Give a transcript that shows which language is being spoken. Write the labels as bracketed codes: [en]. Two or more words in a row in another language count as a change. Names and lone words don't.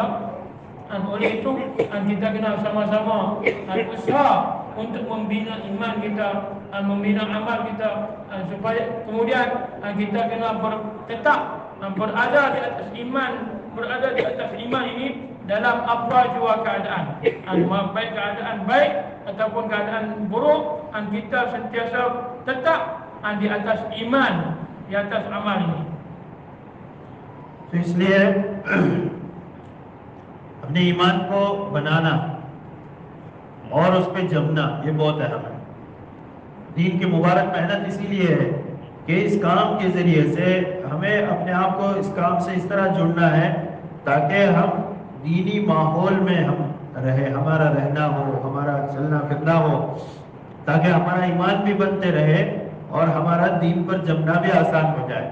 [ms] Dan oleh itu kita kena sama-sama usaha untuk membina iman kita dan membina amal kita, supaya kemudian kita kena tetap berada di atas iman, berada di atas iman ini dalam apa jua keadaan, baik keadaan baik ataupun keadaan buruk, dan kita sentiasa tetap di atas iman, di atas amal ini. [hi] तो इसलिए अपने ईमान को बनाना और उस पर जमना ये बहुत अहम है। दीन की मुबारक मेहनत इसीलिए है कि इस काम के ज़रिए से हमें अपने आप को इस काम से इस तरह जुड़ना है ताकि हम दीनी माहौल में हम रहे, हमारा रहना हो, हमारा चलना फिरना हो, ताकि हमारा ईमान भी बनते रहे और हमारा दीन पर जमना भी आसान हो जाए।